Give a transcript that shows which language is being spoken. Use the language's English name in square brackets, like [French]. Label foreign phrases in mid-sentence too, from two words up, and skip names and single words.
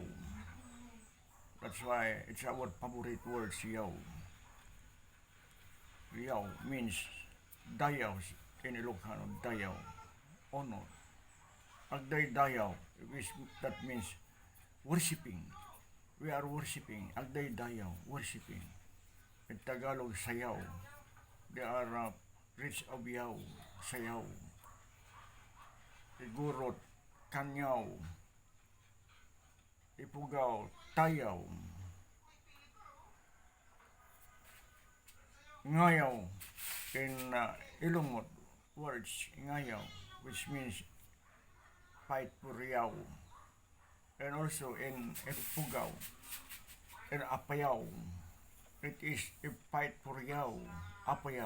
[English] That's why it's our favorite word, Yahweh. Yahweh means Dayaw in Ilocano, Dayaw, honor. [Iloko] Agday Dayaw, [English] that means worshiping. We are worshiping. [Iloko] Agday dayaw, [English] worshiping. In Tagalog, sayaw. They are rich of yaw, sayaw. Igurot, kanyaw. Ipugaw, tayaw. Ngayaw. In Ilonggot words, ngayaw, which means fight for yaw. And also in Ipugaw, in Apayaw, it is a fight for yaw, Apayaw.